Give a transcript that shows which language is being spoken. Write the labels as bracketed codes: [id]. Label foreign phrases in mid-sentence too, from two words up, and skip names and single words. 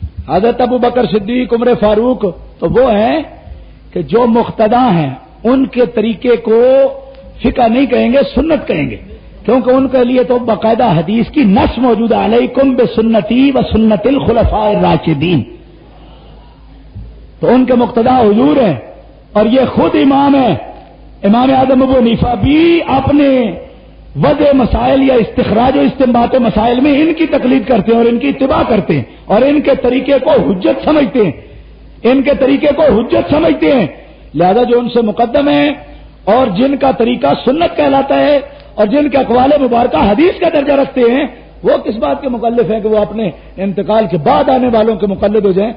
[ur] حضرت ابو بکر صدیق، عمر فاروق تو وہ ہیں کہ جو مقتدا ہیں ان کے طریقے کو فقہ نہیں کہیں گے، سنت کہیں گے، کیونکہ ان کے لیے تو باقاعدہ حدیث کی نص موجود ہے، [ar] علیکم بسنتی و سنت الخلفاء الراشدین، [ur] تو ان کے مقتدا حضور ہیں، اور یہ خود امام ہے، امام اعظم ابو حنیفہ بھی اپنے وضع مسائل یا استخراج و استنباط مسائل میں ان کی تقلید کرتے ہیں اور ان کی اتباع کرتے ہیں اور ان کے طریقے کو حجت سمجھتے ہیں، ان کے طریقے کو حجت سمجھتے ہیں، لہذا جو ان سے مقدم ہیں اور جن کا طریقہ سنت کہلاتا ہے اور جن کے اقوال مبارکہ حدیث کا درجہ رکھتے ہیں، وہ کس بات کے مکلف ہیں کہ وہ اپنے انتقال کے بعد آنے والوں کے مقلد ہو جائیں؟